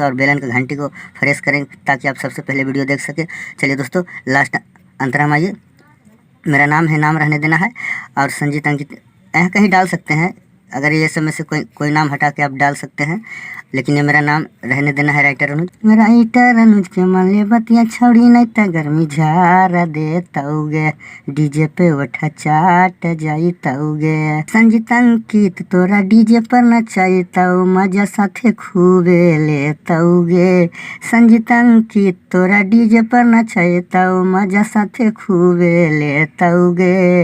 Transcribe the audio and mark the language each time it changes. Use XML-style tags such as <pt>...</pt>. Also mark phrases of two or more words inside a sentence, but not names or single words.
<hi>और</hi> <en>bell icon</en> <hi>घंटी को प्रेस करें ताकि आप सबसे पहले वीडियो देख सकें। चलिए दोस्तों लास्ट अंतरा में आइए। मेरा नाम है, नाम रहने देना है और संजीत अंकित कहीं डाल सकते हैं। अगर ये सब में से कोई नाम हटा के आप डाल सकते हैं, लेकिन ये मेरा नाम रहने देना है राइटर अनुज।</hi> <anp>राइटर अनुज के मले बतिया छौड़ी नहीं त गर्मी झारा दे तौगे। डीजे पे उठा चाट जाई तौगे। संजीत अंकित तोरा डीजे पर नचाई तौ मजा साथे खूबे ले तौगे। संजीत अंकित तोरा डीजे पर नचाई तौ मजा साथे खूबे ले तौगे।</anp>